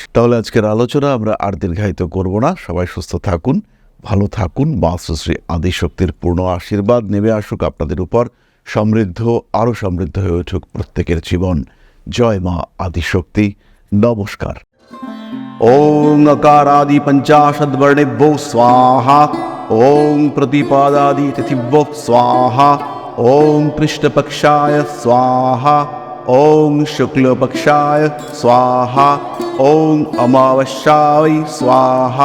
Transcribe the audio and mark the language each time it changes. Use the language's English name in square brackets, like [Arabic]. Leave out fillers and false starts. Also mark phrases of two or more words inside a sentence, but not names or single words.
[Bangla] তাহলে আজকের আলোচনা আমরা আর দীর্ঘায়িত করব না। সবাই সুস্থ থাকুন, ভালো থাকুন। মা শ্রী আদিশক্তির পূর্ণ আশীর্বাদ নেমে আসুক আপনাদের উপর। সমৃদ্ধ, আরও সমৃদ্ধ হয়ে উঠুক প্রত্যেকের জীবন। জয় মা আদিশক্তি। নমস্কার। [Sanskrit] ओम अकारादि पंचाशद्वर्णेभ्यो स्वाहा। ओम प्रतिपादादि तिथिभ्यो स्वाहा। ओम कृष्णपक्षाय स्वाहा। ओम शुक्लपक्षाय स्वाहा। ओम अमावस्याय स्वाहा।